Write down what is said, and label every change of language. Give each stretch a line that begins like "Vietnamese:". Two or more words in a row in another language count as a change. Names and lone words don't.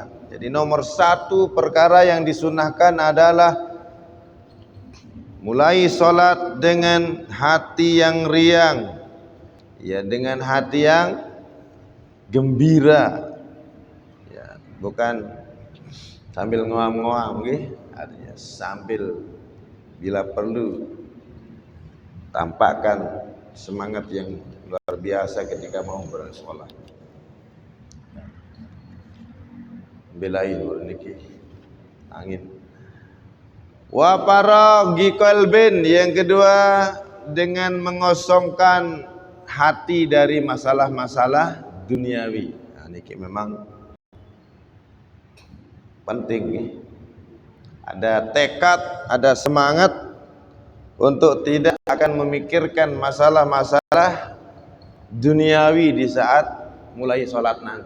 Indonesian: Jadi nomor 1 perkara yang disunahkan adalah mulai sholat dengan hati yang riang, ya, dengan hati yang gembira, ya, bukan sambil ngoam-ngoam, artinya sambil bila perlu tampakkan semangat yang luar biasa ketika mau bersolat. Belain niki angin.
Arabic: Wa faraghi qalbin,
Indonesian: yang kedua dengan mengosongkan hati dari masalah-masalah duniawi. Nah, niki memang penting. Ada tekad, ada semangat untuk tidak akan memikirkan masalah-masalah duniawi di saat mulai sholat nanti.